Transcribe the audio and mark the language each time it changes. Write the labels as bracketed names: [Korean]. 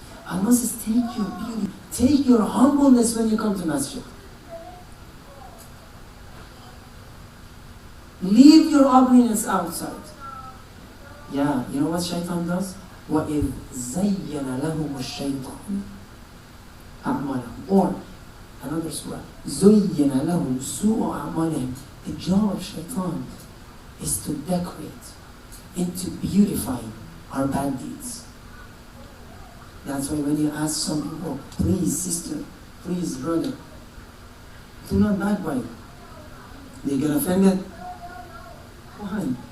[English] Allah says, take your beauty, take your humbleness when you come to masjid. Leave your ugliness outside. Yeah, you know what shaitan does? [Arabic] وَإِذْ زَيَّنَ لَهُمُ الشَّيْطَانُ أَعْمَالَهُمْ. [English] Or, another surah, [Arabic] زُيِّنَ لَهُمْ سُوءُ أَعْمَالِهِمْ. [English] The job of shaitan is to decorate and to beautify our bad deeds. That's why when you ask some people, please sister, please brother, do not backbite. They get offended. Why?